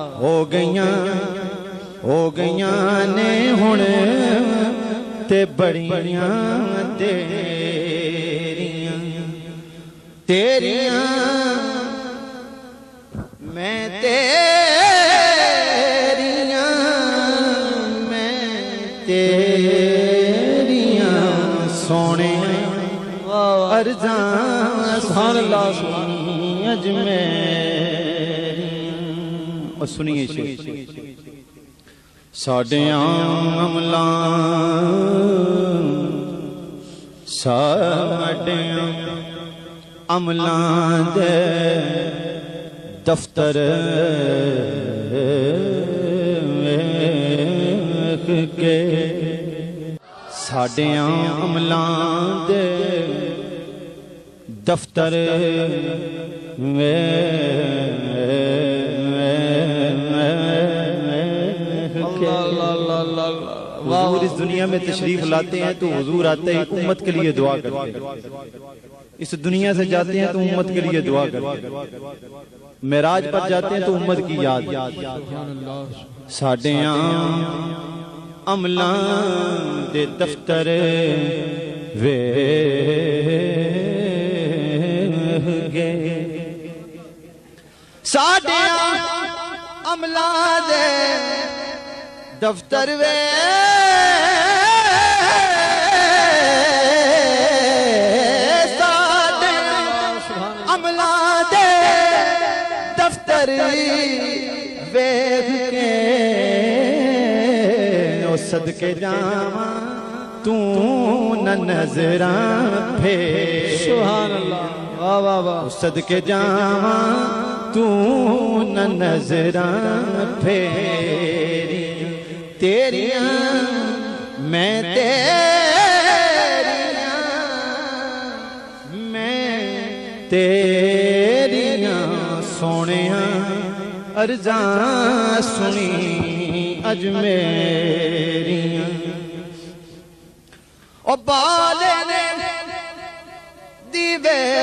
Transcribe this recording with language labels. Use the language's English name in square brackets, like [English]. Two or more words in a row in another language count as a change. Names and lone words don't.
[Punjabi] ہو گئیاں نے ہن تے بڑیاں دیریاں تیریاں میں تیریاں سونے ارزاں [Arabic] سبحان اللہ سبحان [Punjabi] اج میری اور سنیے شعر ساڈیاں عملاں دے دفتر کے ساڈیاں عملاں دے [Urdu] دفتر حضور اس دنیا میں تشریف لاتے ہیں تو حضور آتے ہی امت کے لیے دعا کرتے ہیں اس دنیا سے جاتے ہیں تو امت کے لیے دعا کرتے ہیں معراج پر جاتے ہیں تو امت کی یاد [Punjabi] ساڈیاں عملاں دے دفتر گے ساڈیاں عملاں دے دفتر عملاں دے دفتر ویکھ کے او صدقے جاواں تو نہ نظراں پھیر [Arabic] سبحان اللہ واہ واہ واہ [Punjabi] صدقے جاواں تو نہ نظراں پھیری تیریاں میں تیریاں سونیاں ارزاں سنی اج میریاں او بالے نے دیوے